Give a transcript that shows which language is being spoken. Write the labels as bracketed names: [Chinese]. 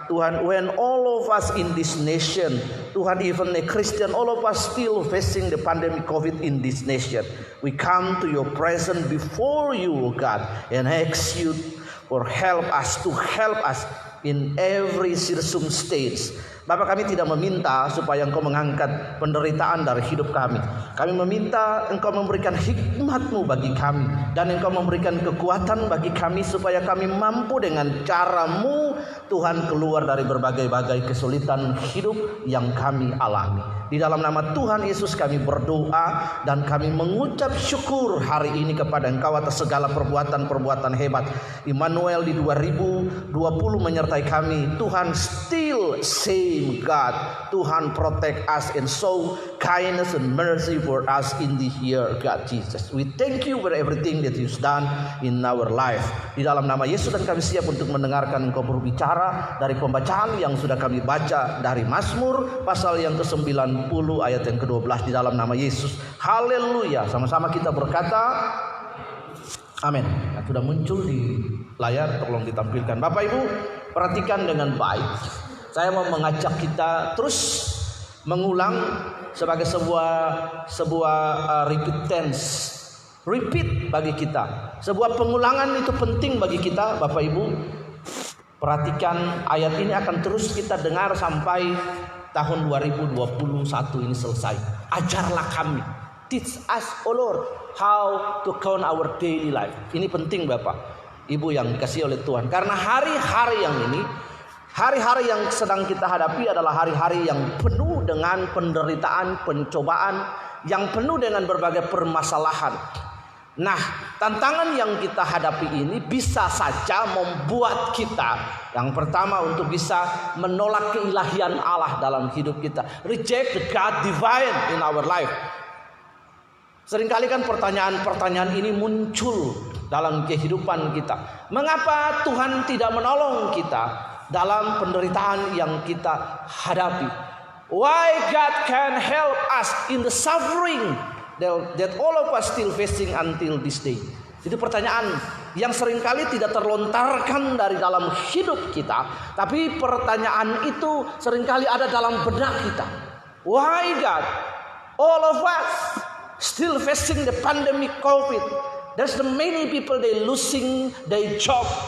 [English] Tuhan, when all of us in this nation, Tuhan, even a Christian, all of us still facing the pandemic COVID in this nation, we come to your presence before you, God, and ask you for help us in every circumstance. [Indonesian] Bapak, kami tidak meminta supaya Engkau mengangkat penderitaan dari hidup kami. Kami meminta Engkau memberikan hikmat-Mu bagi kami, dan Engkau memberikan kekuatan bagi kami supaya kami mampu dengan cara-Mu Tuhan keluar dari berbagai-bagai kesulitan hidup yang kami alami. Di dalam nama Tuhan Yesus kami berdoa dan kami mengucap syukur hari ini kepada Engkau atas segala perbuatan-perbuatan hebat. Immanuel di 2020 menyertai kami. [English] Tuhan, still same God. Tuhan, protect us and show kindness and mercy for us in this year, God Jesus. We thank you for everything that you've done in our life. [Indonesian] Di dalam nama Yesus, dan kami siap untuk mendengarkan Engkau berbicara dari pembacaan yang sudah kami baca dari Mazmur pasal yang ke-90 ayat yang ke-12 di dalam nama Yesus. Haleluya. Sama-sama kita berkata amin. Nah, sudah muncul di layar, tolong ditampilkan. Bapak Ibu, perhatikan dengan baik. Saya mau mengajak kita terus mengulang sebagai sebuah repeat tense. Repeat bagi kita. Sebuah pengulangan itu penting bagi kita, Bapak Ibu. Perhatikan, ayat ini akan terus kita dengar sampai tahun 2021 ini selesai. Ajarlah kami, [English] teach us, O Lord, how to count our daily life. [Indonesian] Ini penting Bapak Ibu yang dikasihi oleh Tuhan. Karena hari-hari yang ini, hari-hari yang sedang kita hadapi adalah hari-hari yang penuh dengan penderitaan, pencobaan, yang penuh dengan berbagai permasalahan. Nah, tantangan yang kita hadapi ini bisa saja membuat kita, yang pertama, untuk bisa menolak keilahian Allah dalam hidup kita. [English] Reject the God divine in our life. [Indonesian] Seringkali kan pertanyaan-pertanyaan ini muncul dalam kehidupan kita. Mengapa Tuhan tidak menolong kita dalam penderitaan yang kita hadapi? [English] Why God can help us in the suffering that all of us still facing until this day? [Indonesian] Itu pertanyaan yang seringkali tidak terlontarkan dari dalam hidup kita, tapi pertanyaan itu seringkali ada dalam benak kita. [English] Why God, all of us still facing the pandemic COVID? There's the many people they losing their job.